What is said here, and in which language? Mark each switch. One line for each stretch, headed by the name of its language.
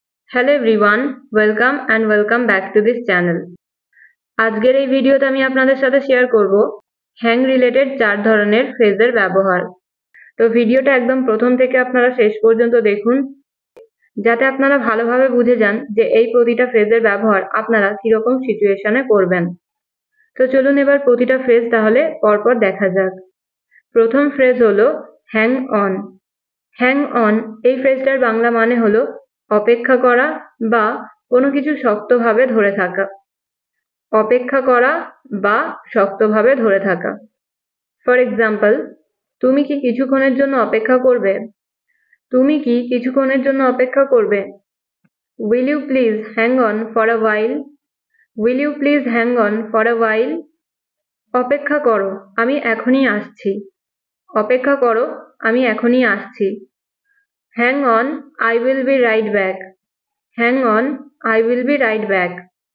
English: Hello everyone, welcome back to this channel.
Bangla: আজকের এই ভিডিওতে আমি আপনাদের সাথে শেয়ার করব হ্যাং রিলেটেড 4 ধরনের ফ্রেজের ব্যবহার। তো ভিডিওটা একদম প্রথম থেকে আপনারা শেষ পর্যন্ত দেখুন যাতে আপনারা ভালোভাবে বুঝে যান যে এই প্রতিটা ফ্রেজের ব্যবহার আপনারা কিরকম সিচুয়েশনে করবেন। তো চলুন এবার প্রতিটা ফ্রেজ তাহলে পরপর দেখা যাক। প্রথম ফ্রেজ হলো হ্যাং অন। হ্যাং অন এই ফ্রেজটার বাংলা মানে হলো অপেক্ষা করা বা কোনো কিছু শক্তভাবে ধরে থাকা। অপেক্ষা করা বা শক্তভাবে ধরে থাকা। ফর এক্সাম্পল, তুমি কি কিছুক্ষণের জন্য অপেক্ষা করবে? তুমি কি কিছুক্ষণের জন্য অপেক্ষা করবে?
English: Will you please hang on for a while? Will you please hang on for a while?
Bangla: অপেক্ষা করো, আমি এখনই আসছি। অপেক্ষা করো, আমি এখনই আসছি।
English: Hang on, I will be right back. Hang on, I will be right back.